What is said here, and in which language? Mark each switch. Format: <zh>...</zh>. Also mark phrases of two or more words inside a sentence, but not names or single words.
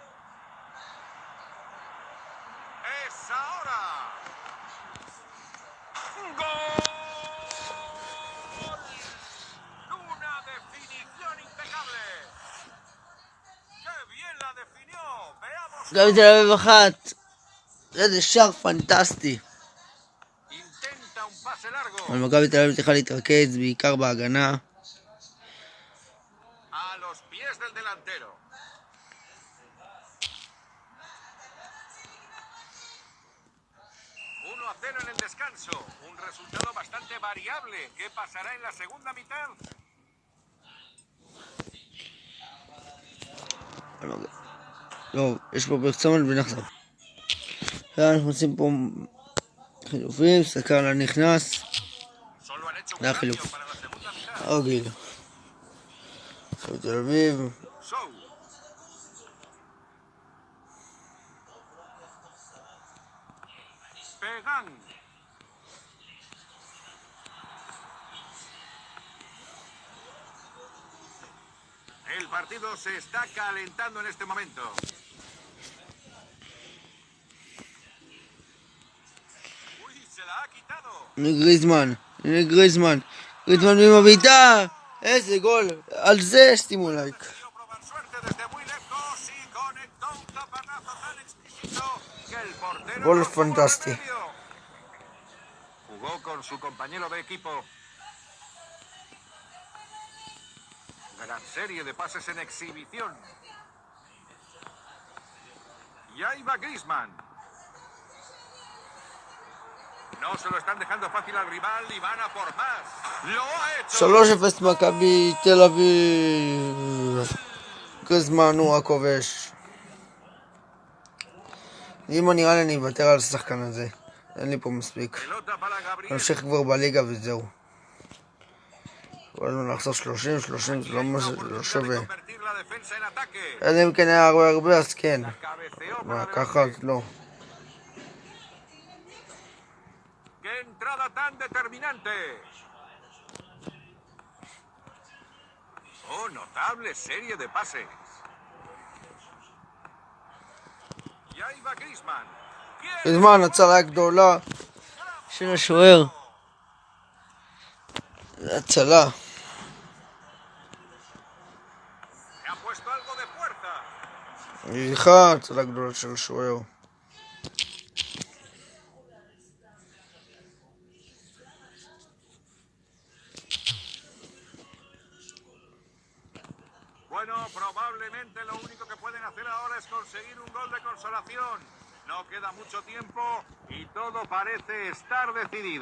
<es>¡Es ahora! ¡Gol! ¡Una definición impecable! ¡Qué bien la definió! ¡Veamos!</es> <he>מכבי תל אביב 1. איזה שער פנטסטי.</he> <es>Intenta un pase largo.</es> <he>אבל מכבי תל אביב צריכה להתרכז בעיקר בהגנה.</he> <es>A los pies del delantero. 1-0 en el descanso. Un resultado bastante variable. ¿Qué pasará en la segunda mitad?</es> <he>טוב, יש פה פרסומת ונחזור. אנחנו עושים פה חילופים, סקרלה נכנס.</he> <es>Solo han hecho un</es> <he>זה</he> <es>cambio</es> <he>החילוף.</he> <es>para la segunda mitad.</es> <he>רגיל. מכבי תל אביב. Sou. Pegan.</he> <es>El partido se está calentando en este momento. Uy, se la ha quitado.</es> <he>הנה גריזמן עם הבעיטה. איזה גול. על זה שימו לייק.</he> <es>Decidió probar suerte desde muy lejos y conectó un zapatazo tan exquisito que el portero Gol no tuvo fantástico. remedio. Jugó con su compañero de equipo. Gran serie de pases en exhibición. Y ahí va Griezmann. No se lo están dejando fácil al rival y van a por más. ¡Lo ha hecho!</es> <he>3-0 מכבי תל אביב. גריזמן הוא הכובש. אם נראה לי אני אוותר על השחקן הזה. אין לי פה מספיק.</he> <es>Pelota para Gabriel.</es> <he>נמשיך כבר בליגה וזהו. יכולנו לחסוך 30 זה לא</he> <es>Una</es> <he>לא</he> <es>oportunidad de</es> <he>שווה.</he> <es>convertir la defensa en ataque.</es> <he>אלא אם כן היה הרבה אז כן.</he> <es>La cabeceó</es> <he>מה,</he> <es>para</es> <he>ככה</he> <es>adelante.</es> <he>אז לא.</he> <es>¡Qué entrada tan determinante! Oh, notable serie de pases. Y ahí va Griezmann.</es> <he>בזמן הצלה הגדולה של השוער. הצלה.</he> <es>Se ha puesto algo de fuerza.</es> <he>סליחה, הצלה גדולה של השוער.</he> <es>Bueno, probablemente lo único que pueden hacer ahora es conseguir un gol de consolación. No queda mucho tiempo y todo parece estar decidido.</es>